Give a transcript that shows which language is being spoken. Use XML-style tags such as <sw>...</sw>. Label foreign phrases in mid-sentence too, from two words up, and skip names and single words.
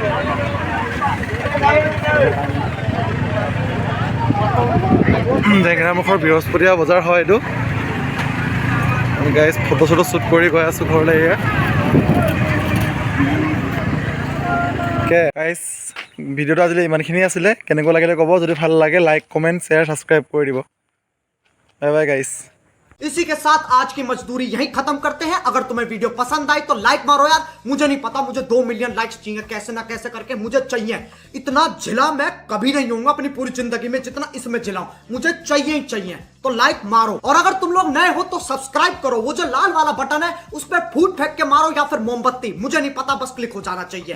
<as>জেংৰামুখৰ বৃহস্পতিবাৰ বজাৰ হয় এইটো গাইজ ফটো চটো শ্বুট কৰি গৈ আছোঁ ঘৰলৈ এয়া গাইজ ভিডিঅ'টো আজিলৈ ইমানখিনি আছিলে কেনেকুৱা লাগিলে ক'ব যদি ভাল লাগে</as> <en>like comment share subscribe</en> <as>কৰি দিব</as> <en>bye bye guys</en> <hi>इसी के साथ आज की मजदूरी यहीं खत्म करते हैं। अगर तुम्हें वीडियो पसंद आई तो लाइक मारो यार, मुझे नहीं पता, मुझे 2</hi> <en>million likes</en> <hi>चाहिए, कैसे ना कैसे करके मुझे चाहिए। इतना झिला मैं कभी नहीं होऊंगा अपनी पूरी जिंदगी में जितना इसमें झिलाऊं, मुझे चाहिए ही चाहिए। तो लाइक मारो और अगर तुम लोग नए हो तो सब्सक्राइब करो, वो जो लाल वाला बटन है उस पर फूट फेंक के मारो या फिर मोमबत्ती, मुझे नहीं पता, बस क्लिक हो जाना चाहिए।</hi>